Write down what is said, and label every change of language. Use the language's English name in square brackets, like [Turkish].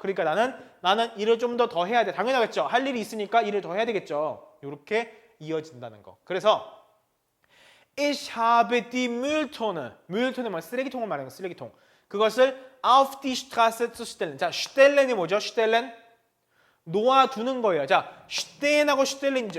[Korean] 그러니까 나는 일을 좀 더 해야 돼. 당연하겠죠. 할 일이 있으니까 일을 더 해야 되겠죠. 이렇게 이어진다는 거. [German] 그래서 Ich habe die Mülltonne. [Korean] Mülltonne 뭐 쓰레기통을 말하는 거. 쓰레기통. 그것을 [German] auf die Straße zu stellen. [Korean] 자, stellen이 뭐죠? stellen 놓아두는 거예요. 자, steen하고 stellen이죠.